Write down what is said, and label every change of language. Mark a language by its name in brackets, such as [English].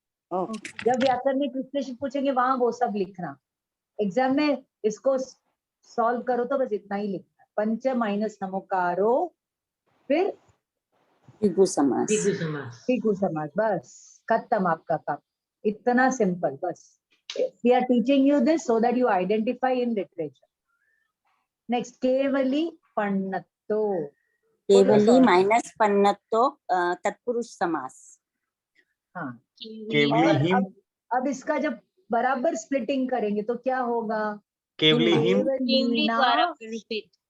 [Hindi] जब व्याकरणिक विश्लेषण पूछेंगे वहां वो सब लिखना। एग्जाम में इसको सॉल्व करो तो बस इतना ही लिखना, पंच माइनस नमोकारो फिर टिकू समास। टिकू समास, बस खत्म आपका काम। इतना सिंपल बस। [English] We are teaching you this so that you identify in literature. [Hindi] Next, Kevali पन्नतो। Kevali minus पन्नतो तत्पुरुष समास। हाँ, केवली हिम, अब इसका जब बराबर स्प्लिटिंग करेंगे तो क्या होगा? केवली हिम, केवली द्वारा निरूपित।